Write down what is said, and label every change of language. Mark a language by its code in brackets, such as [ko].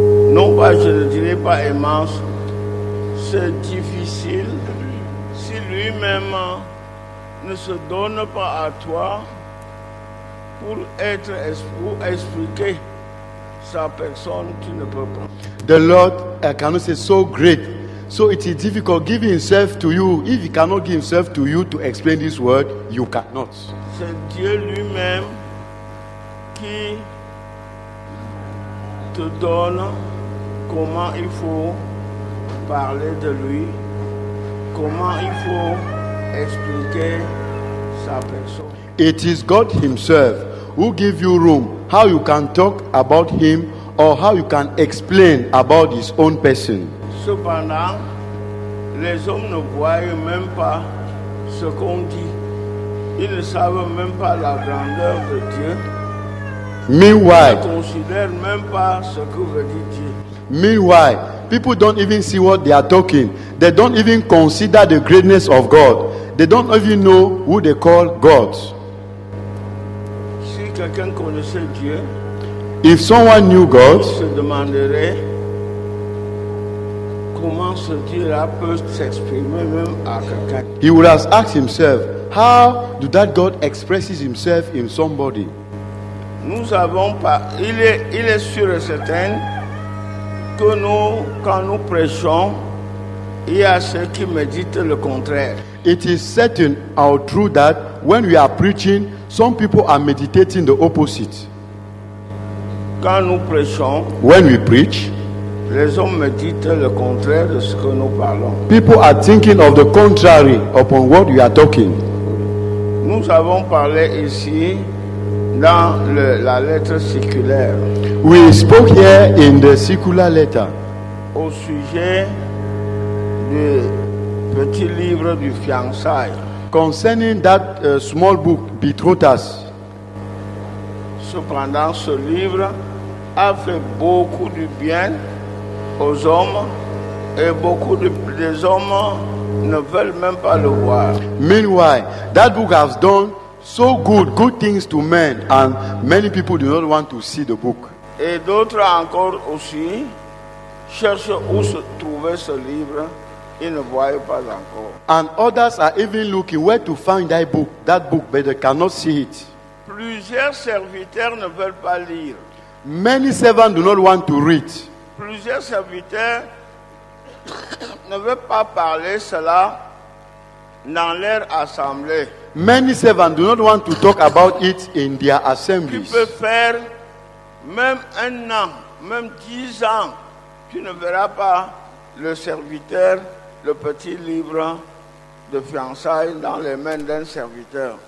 [fr] Non pas, je ne dirais pas immense. C'est difficile si lui-même ne se donne pas à toi pour expliquer sa personne, tu ne peux pas. [en] The Lord cannot say so great, so it is difficult giving himself to you. If he cannot give himself to you to explain this word, you cannot. [fr] C'est Dieu lui-même qui te donne comment il faut parler de lui, comment il faut expliquer sa personne. [en] It is God himself who gives you room, how you can talk about him or how you can explain about his own person. [fr] Cependant, les hommes ne voient même pas ce qu'on dit. Ils ne savent même pas la grandeur de Dieu. [en] Meanwhile, [fr] Ils ne considèrent même pas ce que veut dire Dieu. [en] Meanwhile, people don't even see what they are talking. They don't even consider the greatness of God. They don't even know who they call God. [fr] Si quelqu'un connaissait Dieu, [en] If someone knew God, [fr] il se demanderait comment ce Dieu-là peut s'exprimer même à quelqu'un. [en] he would have asked himself, how do that God expresses himself in somebody? [fr] Nous avons pas, il est sûr et certain que nous, quand nous prêchons, il y a ceux qui méditent le contraire. [en] It is certain or true that when we are preaching, some people are meditating the opposite. [fr] Quand nous prêchons, [en] When we preach, [fr] les hommes méditent le contraire de ce que nous parlons. [en] people are thinking of the contrary upon what we are talking. [fr] Nous avons parlé ici dans la lettre circulaire [en] We spoke here in the circular letter [fr] au sujet du petit livre du fiançailles. [en] concerning that small book, Betrothers. [fr] Cependant, ce livre a fait beaucoup de bien aux hommes et beaucoup des hommes ne veulent même pas le voir. [en] Meanwhile, that book has done so good things to men, and many people do not want to see the book. [fr] Et d'autres encore aussi cherchent où se trouver ce livre, ils ne voient pas encore. [en] And others are even looking where to find that book, but they cannot see it. [fr] Plusieurs serviteurs ne veulent pas lire. [en] Many servants do not want to read. [fr] Plusieurs serviteurs ne veulent pas parler cela dans leur assemblée. [en] Many servants do not want to talk about it in their [fr] Tu [en] assemblies. [fr] peux faire même 1 an, même 10 ans, tu ne verras pas le serviteur, le petit livre de fiançailles dans les mains d'un serviteur.